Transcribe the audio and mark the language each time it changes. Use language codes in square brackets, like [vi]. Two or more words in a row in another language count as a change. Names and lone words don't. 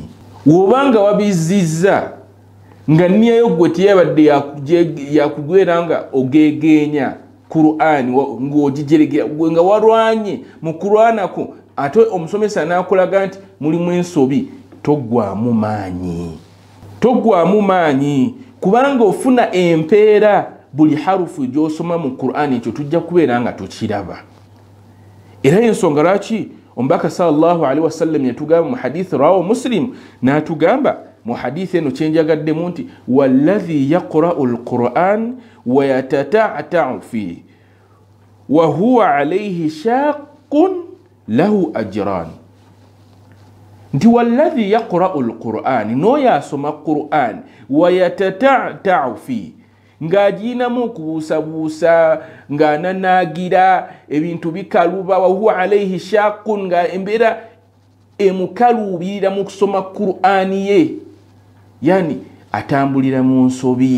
[lg] W'obanga wabizizza nga nniyayo gwe teyabadde yakugwera nga ogegeenya Qur'ani ng'ogijeregera nga walwanye mu kulwanako ate omusomesa n'akulaga nti mulimu ensobi, toggwamu maanyi kubanga ofuna empeera buli harufu gy'osoma mu Qur'ani. Ekyo tujja kubeera nga tukiraba. Era ensonga lwaki omubaka [ar] صلى الله عليه وسلم [lg] yatugamba mu hadithi [ar] رواه مسلم [lg] n'atugamba mu hadithi eno kyenjagaddemu nti [ar] والذي يقرأ القرآن ويتتعتع فيه وهو عليه شاق له أجران. [lg] Nti [ar] والذي يقرأ القرآن, [lg] n'oyo asoma Qur'an [ar] ويتتعتع فيه [lg] ng'agiinamu okubuusabuusa ng'ananaagira ebintu bikaluba, [ar] وهو عليه شاق [lg] nga embeera emukaluubirira mu kusoma Qur'ani ye, yani atambulira mu nsobi.